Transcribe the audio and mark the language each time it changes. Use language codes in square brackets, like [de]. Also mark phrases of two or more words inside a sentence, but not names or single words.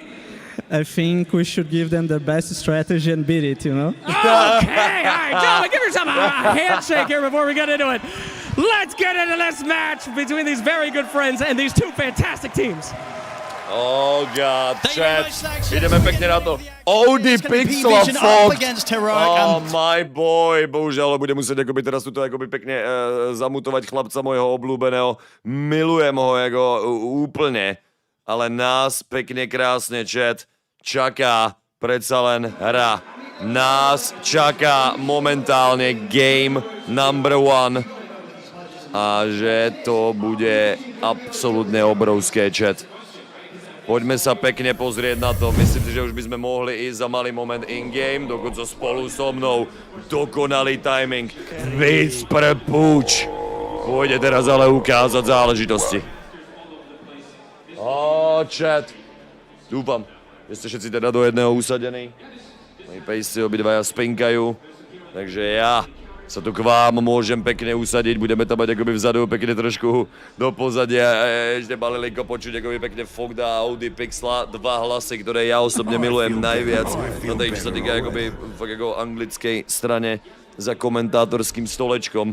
[en] I think we should give them the best strategy and beat it, Okay, all right, gentlemen, give yourself a handshake here before we get into it. Let's get into this match between these very good friends and these two fantastic teams. Oh god, chat. [sk] Ideme pekne na to. [en] OD Pixel a Fox. Oh my boy. [sk] Bohužiaľ, budem musieť akoby teraz tuto akoby pekne zamutovať chlapca mojho obľúbeného. Milujem ho ako úplne. Ale nás pekne krásne, chat, čaká predsa len hra. Nás čaká momentálne [en] game number [sk] 1. A že to bude absolútne obrovské, chat. Poďme sa pekne pozrieť na to. Myslím si, že už by sme mohli ísť za malý moment in-game, dokonca spolu so mnou. Dokonalý timing. Whisper Pooch. Pôjde teraz ale ukázať záležitosti. Chat. Dúfam, že ste všetci teda do jedného usadení. Moji pejsci obidvaja spinkajú. Takže ja sa tu k vám môžem pekne usadiť, budeme tam mať akoby vzadu pekne trošku do pozadia, ešte malilinko počuť akoby pekne Fogda a Audi Pixla, dva hlasy, ktoré ja osobne milujem najviac na tej, čo sa týka akoby fakt ako anglickej strane za komentátorským stolečkom.